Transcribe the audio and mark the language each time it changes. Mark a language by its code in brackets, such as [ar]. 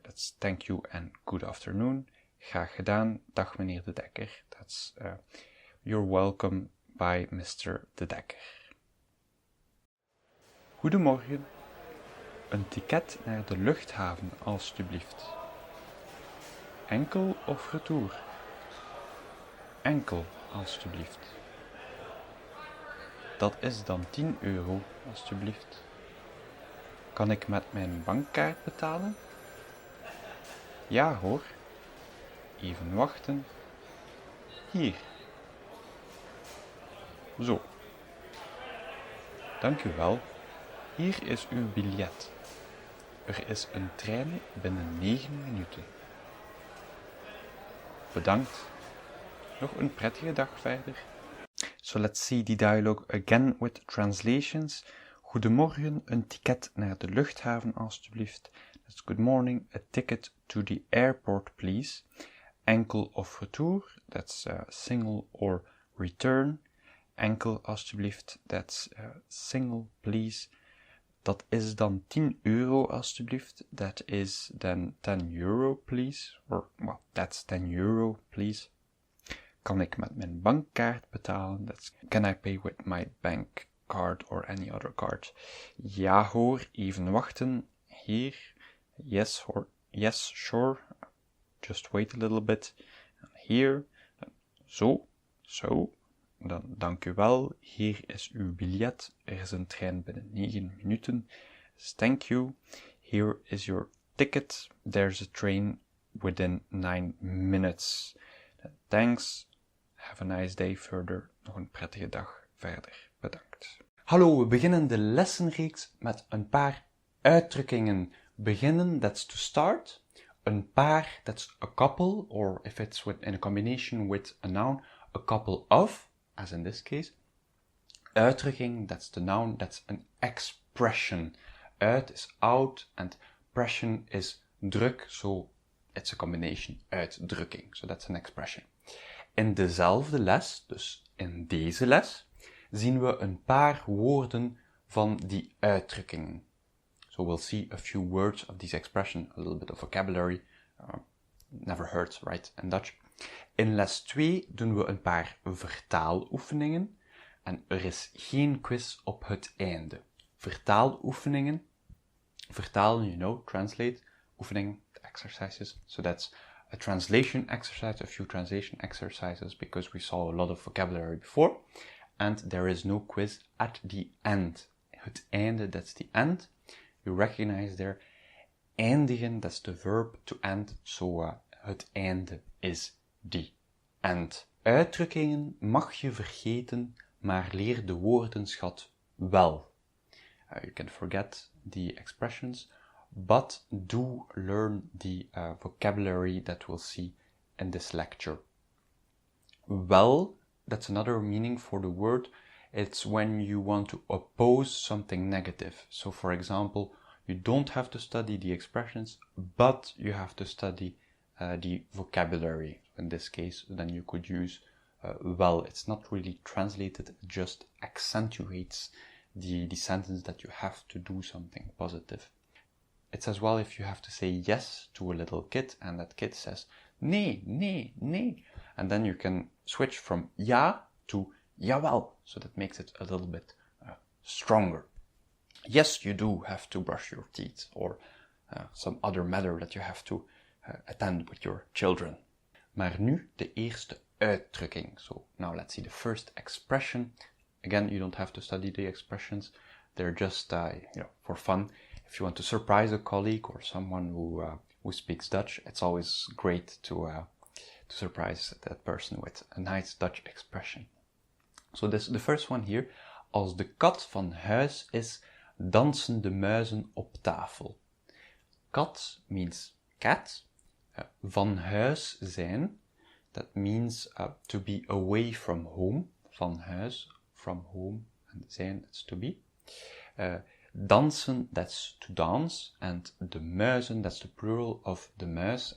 [en] That's thank you and good afternoon. [nl] Graag gedaan. Dag meneer de Dekker. [en] That's you're welcome by Mr. de Dekker. [nl] Goedemorgen. Een ticket naar de luchthaven, alstublieft. Enkel of retour? Enkel, alstublieft. Dat is dan 10 euro, alstublieft. Kan ik met mijn bankkaart betalen? Ja hoor. Even wachten. Hier. Zo. Dank u wel. Hier is uw biljet. Er is een trein binnen 9 minuten. Bedankt. Nog een prettige dag verder. [en] So let's see the dialogue again with translations. [nl] Goedemorgen, een ticket naar de luchthaven alstublieft. [en] That's good morning, a ticket to the airport please. [nl] Enkel of retour, [en] that's single or return. [nl] Enkel alstublieft, [en] that's single please. [nl] Dat is dan 10 euro alstublieft. [en] That is then 10 euro please. Or, well, that's 10 euro please. [nl] Kan ik met mijn bankkaart betalen? [en] That's, can I pay with my bank card or any other card? [nl] Ja hoor, even wachten. Hier. [en] Yes, yes, sure. Just wait a little bit. Here. Zo. Zo. [nl] Dan dank u wel. Hier is uw biljet. Er is een trein binnen 9 minuten. [en] Thank you. Here is your ticket. There's a train within 9 minutes. Thanks. Have a nice day further. [nl] Nog een prettige dag verder. Bedankt. Hallo, we beginnen de lessenreeks met een paar uitdrukkingen. [en] Beginnen, that's to start. Een paar, that's a couple, or if it's in a combination with a noun, a couple of, as in this case. Uitdrukking, that's the noun, that's an expression. Uit is out, and pression is druk, so it's a combination, uitdrukking. So that's an expression. [nl] In dezelfde les, dus in deze les, zien we een paar woorden van die uitdrukkingen. [en] So we'll see a few words of this expression, a little bit of vocabulary. Never hurts, right, in Dutch. In les 2 doen we een paar vertaaloefeningen en er is geen quiz op het einde. Vertaaloefeningen, vertalen, you know, translate, oefeningen, exercises. So that's a translation exercise, a few translation exercises, because we saw a lot of vocabulary before. And there is no quiz at the end. Het einde, that's the end. You recognize there. Eindigen, that's the verb to end. So het einde is the end. [nl] Uitdrukkingen mag je vergeten, maar leer de woordenschat wel. [en] You can forget the expressions, but do learn the vocabulary that we'll see in this lecture. Well, that's another meaning for the word. It's when you want to oppose something negative. So, for example, You don't have to study the expressions, but you have to study the vocabulary. In this case, then you could use well. It's not really translated, it just accentuates the sentence that you have to do something positive. It's as well if you have to say yes to a little kid and that kid says nee, nee, nee. And then you can switch from ja to jawel. So that makes it a little bit stronger. Yes, you do have to brush your teeth or some other matter that you have to attend with your children. [nl] Maar nu de eerste uitdrukking. [en] So now let's see the first expression. Again, you don't have to study the expressions. They're just for fun. If you want to surprise a colleague or someone who speaks Dutch, it's always great to surprise that person with a nice Dutch expression. So the first one here. [nl] Als de kat van huis is, dansen de muizen op tafel. [en] Kat means cat. [nl] Van huis zijn. [en] That means to be away from home. Van huis, from home. And zijn, that's to be. Dansen, that's to dance. And de muizen, that's the plural of the muis.